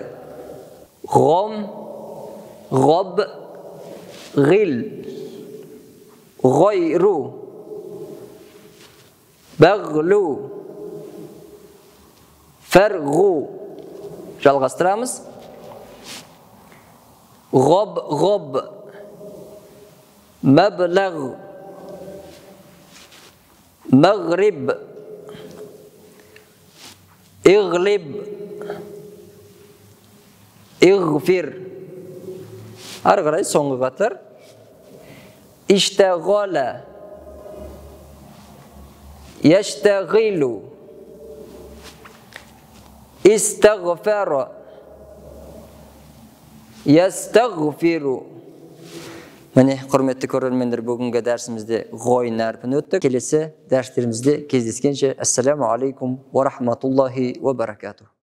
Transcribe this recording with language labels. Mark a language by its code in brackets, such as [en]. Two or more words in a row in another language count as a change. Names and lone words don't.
[ar] غم، غب، غل، غير، بغل، فرغ. Жалғастырамыз. غب، غب، مبلغ، مغرب, اغلب اغفر. [kk] ары қарай соңғы қатар. [ar] اشتغل يشتغل استغفر يستغفر. [kk] Міне, құрметті көрермендер, бүгінгі дәрісімізде ғойн әрпін өттік. Келесі дәрістерімізде кездескенше, [ar] السلام عليكم ورحمة الله وبركاته.